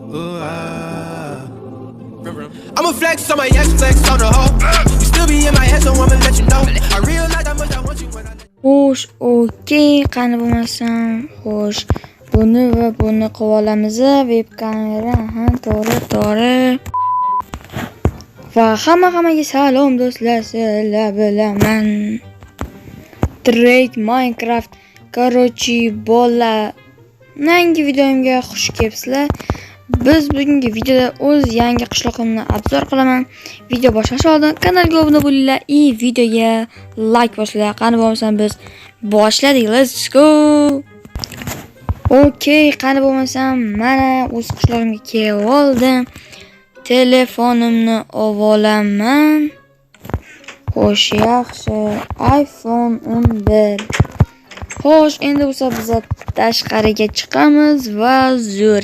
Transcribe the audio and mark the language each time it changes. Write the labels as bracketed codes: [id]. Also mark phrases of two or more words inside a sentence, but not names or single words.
[en] Ooh, I'm a flex on my ex, flex on the hoe. You still be in my head, so I'ma let you know. I realize how much I want you when I... [uz] Xo'sh, okey, qani bo'lmasam, xo'sh. Buni va buni qilib olamiz. Web kamera, to'g'ri. Va hammaga salom do'stlar, sizlar bilaman. [en] Trade Minecraft. [uz] Короче, bola. Yangi videomga xush kelibsizlar. Biz bugungi videoda o'z yangi qishloqimni obzor qilaman. Video boshlash oldin kanalga obuna bo'linglar va videoga like bosinglar. Qani bo'lmasam biz boshladik. [en] Let's go. [uz] Okey, qani bo'lmasam mana o'z qishlog'imga kelib oldim. Telefonimni olaman. Xo'sh, yaxshi. iPhone 11. Xo'sh, endi bo'lsa biz tashqariga chiqamiz va zo'r.